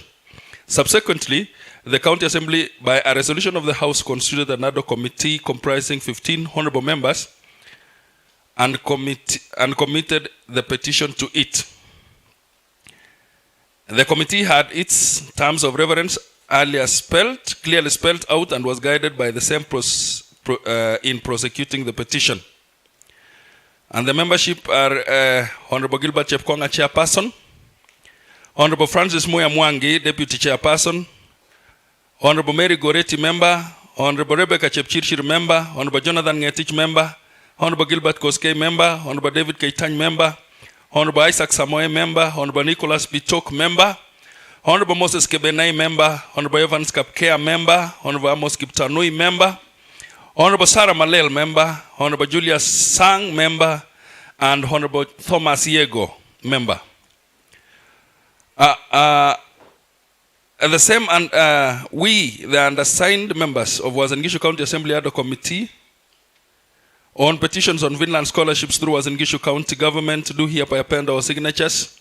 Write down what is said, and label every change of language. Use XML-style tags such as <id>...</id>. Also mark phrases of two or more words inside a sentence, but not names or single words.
<en>Subsequently, the county assembly, by a resolution of the House, constituted an AD-HOC committee comprising 15 honorable members and committed the petition to it. The committee had its terms of reference clearly spelled out, and was guided by the same in prosecuting the petition. And the membership are Honorable Gilbert Chepkonga, Chairperson; Honorable Francis Muya Mwangi, Deputy Chairperson; Honorable Mary Goretti, Member; Honorable Rebecca Chepchirchir, Member; Honorable Jonathan Ngetich, Member; Honorable Gilbert Koskei, Member; Honorable David Keitany, Member; Honorable Isaac Samoe, Member; Honorable Nicholas Bitok, Member; Honorable Moses Kebenai, member. Honorable Evans Kapkea, member. Honorable Amos Kiptanui, member. Honorable Sarah Malel, member. Honorable Julius Sang, member. And Honorable Thomas Yego, member. The same, and we, the undersigned members of Uasin Gishu County Assembly Ad hoc Committee on petitions on Finland scholarships through Uasin Gishu County government, do hereby append our signatures.</en>